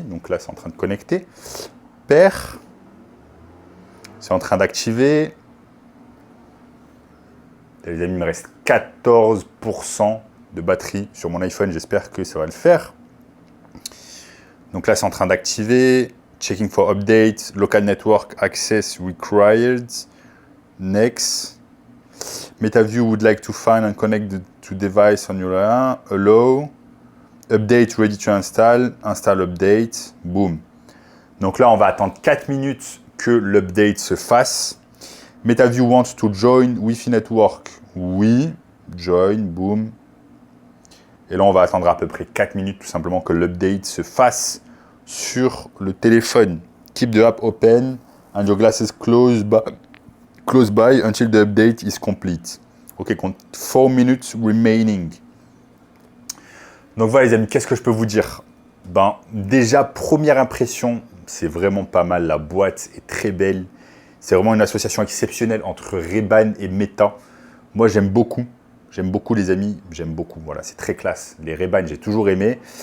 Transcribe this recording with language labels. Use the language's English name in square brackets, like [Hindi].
[French] Donc là, c'est en train de connecter. Pair, c'est en train d'activer. Les amis, il me reste 14% de batterie sur mon iPhone. J'espère que ça va le faire. Donc là, c'est en train d'activer. [English] Checking for update. Local network access required. Next. MetaView would like to find and connect to device on your allow. Update ready to install. Install update. Boom. [French] Donc là, on va attendre 4 minutes que l'update se fasse. [English] MetaView wants to join Wi-Fi network. Oui. Join. Boom. [French] Et là, on va attendre à peu près 4 minutes tout simplement que l'update se fasse sur le téléphone. [English] Keep the app open and your glasses close by until the update is complete. Ok, 4 minutes remaining. [French] Donc voilà les amis, qu'est-ce que je peux vous dire? Ben, déjà, première impression, c'est vraiment pas mal. La boîte est très belle. C'est vraiment une association exceptionnelle entre Ray-Ban et Meta. Moi, j'aime beaucoup. J'aime beaucoup les amis, j'aime beaucoup. Voilà, c'est très classe. Les Ray-Ban, j'ai toujours aimé.